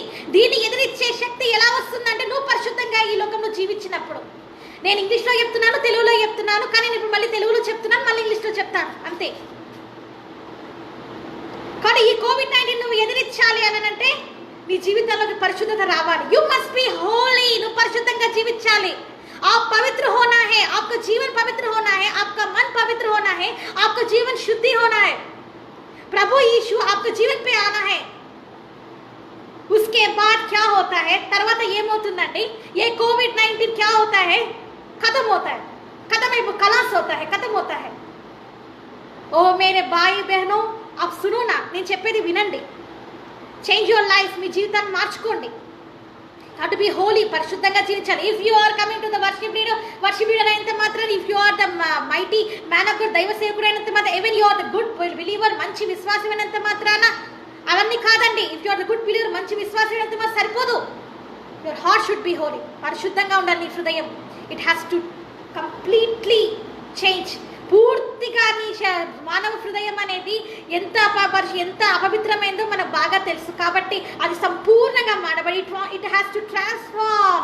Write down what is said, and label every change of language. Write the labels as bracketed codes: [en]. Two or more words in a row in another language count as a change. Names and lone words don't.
[te] దీన్ని ఎదిరించే శక్తి ఎలా వస్తుందంటే నువ్వు పరిశుద్ధంగా ఈ లోకంలో జీవించినప్పుడు. నేను ఇంగ్లీష్లో చెప్తున్నాను, తెలుగులో చెప్తున్నాను, కానీ నేను ఇప్పుడు మళ్ళీ తెలుగులో చెప్తున్నాను, మళ్ళీ ఇంగ్లీష్లో చెప్తాను, అంతే. కానీ ఈ COVID-19 నువ్వు ఎదిరించాలి అని అంటే నీ జీవితంలోకి పరిశుద్ధత రావాలి. [en] You must be holy. [te] నువ్వు పరిశుద్ధంగా జీవించాలి. [hi] आप पवित्र होना है, आपका जीवन पवित्र होना है, आपका मन पवित्र होना है, आपका जीवन शुद्धि होना है. प्रभु यीशु आपके जीवन पे आना है. उसके बाद क्या होता है? [te] తర్వాత ఏమవుతుందండి? [hi] ये कोविड-19 क्या होता है? खत्म होता है. खत्म है, खलास होता है, खत्म होता है. ओ मेरे भाई बहनों, आप सुनो ना, [te] నేను చెప్పేది వినండి. [en] Change your life. [te] మీ జీవితాన్ని మార్చుకోండి. [en] To be holy. [te] పరిశుద్ధంగా జీవించాలి. [en] If you are coming to the worship leader [te] అయినంత మాత్రం, [en] If you are the mighty man of God, [te] దైవ సేవకుడైనంత మాత్రం, [en] Even you are the good believer, [te] మంచి విశ్వాసం అయినంత మాత్రాన అవన్నీ కాదండి. [en] If you are the good believer, [te] మంచి విశ్వాసం అయినంత మాత్రం సరిపోదు. [en] Your heart should be holy. [te] పరిశుద్ధంగా ఉండాలి నీ హృదయం. [en] It has to completely change. [te] పూర్తిగా నీ మానవ హృదయం అనేది ఎంత అపవిత్రమైందో మనకు బాగా తెలుసు. కాబట్టి అది సంపూర్ణంగా మారబడి [en] it has to transform.